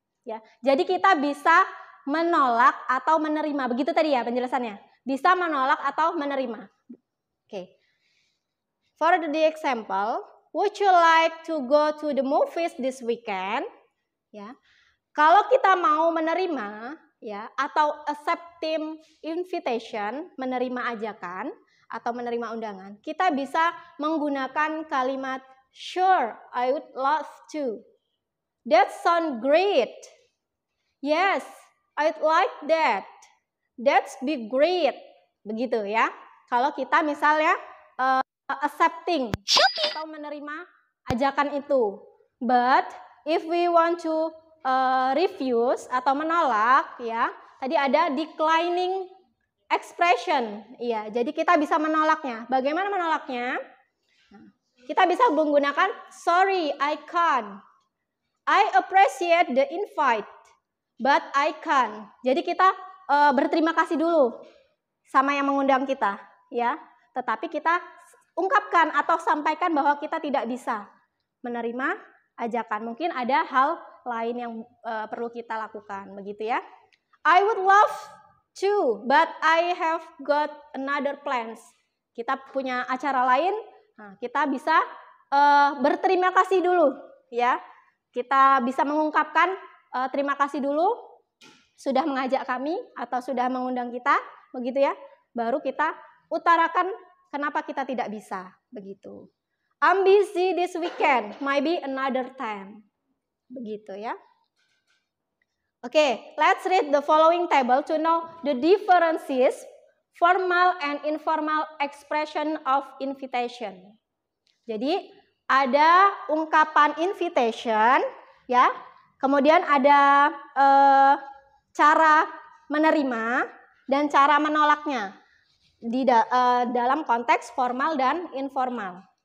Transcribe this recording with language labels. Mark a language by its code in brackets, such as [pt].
[id] Ya, jadi kita bisa menolak atau menerima. Begitu tadi ya penjelasannya. Bisa menolak atau menerima. Okay. [en] For the example, would you like to go to the movies this weekend? [id] Ya. Kalau kita mau menerima, ya, atau accepting invitation, menerima ajakan atau menerima undangan, kita bisa menggunakan kalimat [en] sure, I would love to. That sounds great. Yes, I'd like that. That's be great. [id] Begitu ya. Kalau kita misalnya accepting atau menerima ajakan itu. [en] But if we want to refuse [id] atau menolak, ya, tadi ada [en] declining expression. [id] Iya, jadi kita bisa menolaknya. Bagaimana menolaknya? Kita bisa menggunakan [en] sorry, I can't. I appreciate the invite, but I can't. [id] Jadi kita berterima kasih dulu sama yang mengundang kita, ya. Tetapi kita ungkapkan atau sampaikan bahwa kita tidak bisa menerima ajakan. Mungkin ada hal lain yang perlu kita lakukan, begitu ya. [en] I would love to, but I have got another plans. [id] Kita punya acara lain, nah, kita bisa berterima kasih dulu, ya. Kita bisa mengungkapkan terima kasih dulu sudah mengajak kami atau sudah mengundang kita, begitu ya. Baru kita utarakan kenapa kita tidak bisa, begitu. [en] I'm busy this weekend, maybe another time. [id] Begitu ya. [en] Oke, let's read the following table to know the differences formal and informal expression of invitation. [id] Jadi ada ungkapan invitation, ya. Kemudian ada cara menerima dan cara menolaknya di dalam konteks formal dan informal.